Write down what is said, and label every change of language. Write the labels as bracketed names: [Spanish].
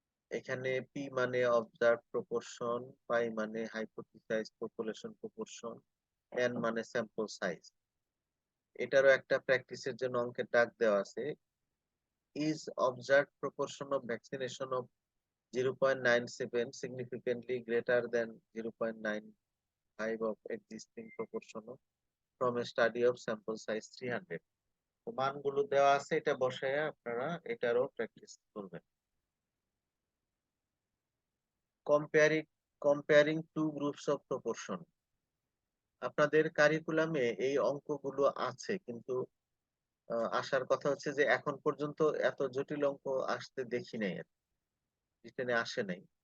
[Bangla] এখানে p মানে observe proportion, পাই মানে হাইপোথেসাইজ পপুলেশন প্রপোর্শন, n মানে স্যাম্পল সাইজ। এটারও একটা প্র্যাকটিসের জন্য অঙ্কের দাগ দেওয়া আছে। [English] Is observe proportion of vaccination of 0.97 significantly greater than 0.95 of existing proportion of from a study of sample size 300? [Bangla] তো মানগুলো দেওয়া আছে, এটা বসায় আপনারা এটারও প্র্যাকটিস করবেন। [English] comparing two groups of proportion, [Bangla] আপনাদের কারিকুলামে এই অঙ্কগুলো আছে, কিন্তু আসার কথা হচ্ছে যে এখন পর্যন্ত এত জটিল অঙ্ক আসতে দেখি নাই, রিটেনে আসে নাই।